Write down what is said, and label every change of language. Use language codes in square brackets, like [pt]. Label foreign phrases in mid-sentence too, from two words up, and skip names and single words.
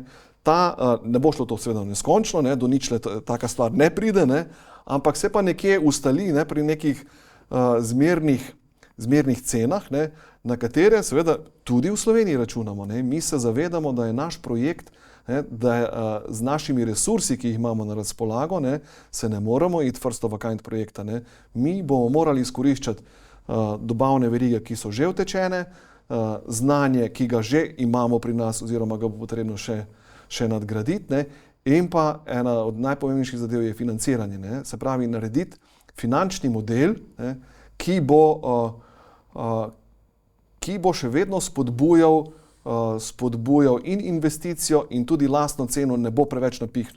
[sl] Ne bo šlo to seveda neskončno, ne, do ničle taka stvar ne pride, ne, ampak se pa nekje ustali, ne, pri nekih zmernih cenah, ne, na katere seveda tudi v Sloveniji računamo. Ne. Mi se zavedamo, da je naš projekt, ne, da je, z našimi resursi, ki jih imamo na razpolago, ne, se ne moremo iti [en] first of a kind [sl] projekta. Ne. Mi bomo morali izkoriščati dobavne verige, ki so že utečene, znanje, ki ga že imamo pri nas oziroma ga bo potrebno še nadgraditi, ne. In pa ena od najpomembnejših zadev je financiranje. Ne. Se pravi, narediti finančni model, ne, ki bo še vedno spodbujal in investicijo in tudi lastno ceno ne bo preveč napihnil.